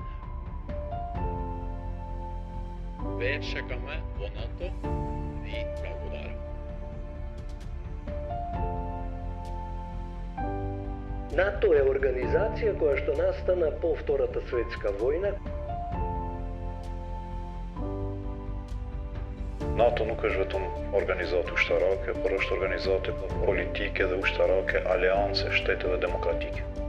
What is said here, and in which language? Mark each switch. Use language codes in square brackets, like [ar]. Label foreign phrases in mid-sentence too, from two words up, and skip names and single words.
[mk] Ве чекаме во НАТО, ви благодарам. НАТО е организација која што настана по Втората светска војна. [sq] НАТО nuk është vetëm organizatë ushtarake, por është organizatë politike dhe ushtarake aleance shteteve demokratike.